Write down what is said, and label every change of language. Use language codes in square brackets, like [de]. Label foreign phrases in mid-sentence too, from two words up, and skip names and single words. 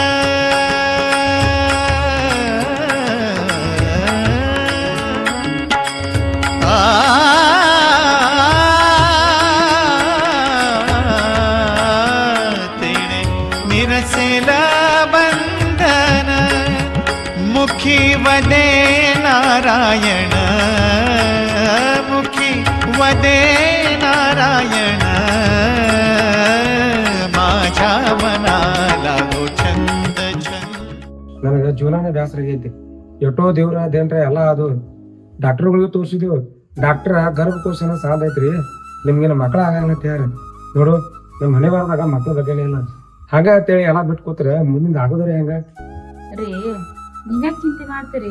[mr] तेणे निरसेला बंधन मुखी वदे नारायण मुखी वदे नारायण माझ्या मनाला गो छंद छंद [kn] ನನಗೆ ಜೀವನಾನೇ ಬ್ಯಾಸರ ಆಗೈತಿ. ಎಷ್ಟೋ ದೇವ್ರ ಅದೇನ್ರ ಎಲ್ಲ ಅದು ಡಾಕ್ಟರ್ಗಳಿಗೂ ತೋರಿಸಿದೆವು. ಡಾಕ್ಟರ್ ಗರ್ಭಕೋಶನ ಸಾಲ ಐತ್ರಿ, ನಿಮ್ಗೇನು ಮಕ್ಕಳ ಆಗಂಗತ್ತೆ ಯಾರು ನೋಡು. ನಮ್ಮ ಮನೆ ಬಾರದಾಗ ಮಕ್ಳ ಬಗ್ಗೆನೇ ಇಲ್ಲ ಹಂಗ ಅಂತೇಳಿ ಎಲ್ಲ ಬಿಟ್ಟು ಕೂತ್ರೆ ಮುಂದಿನ ಆಗೋದ್ರಿ ಹೆಂಗ ರೀ? ನೀನ್ಯಾಕ ಚಿಂತೆ ಮಾಡ್ತೀರಿ?